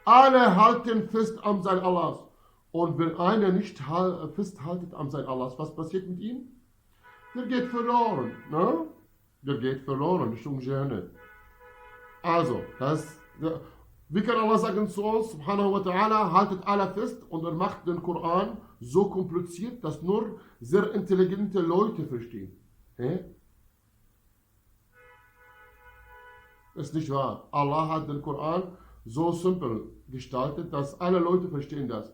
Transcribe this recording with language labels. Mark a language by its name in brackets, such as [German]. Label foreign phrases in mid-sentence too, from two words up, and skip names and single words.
[German] Alle halten fest am Sein Allahs. Und wenn einer nicht festhaltet am Sein Allahs, was passiert mit ihm? Der geht verloren. Ne? Der geht verloren, Richtung Jahannam. Also, wie kann Allah sagen zu uns, [Arabic] سبحانه وتعالى, [German] haltet alle fest, und er macht den Koran so kompliziert, dass nur sehr intelligente Leute verstehen. Ist nicht wahr. Allah hat den Koran so simpel gestaltet, dass alle Leute verstehen das.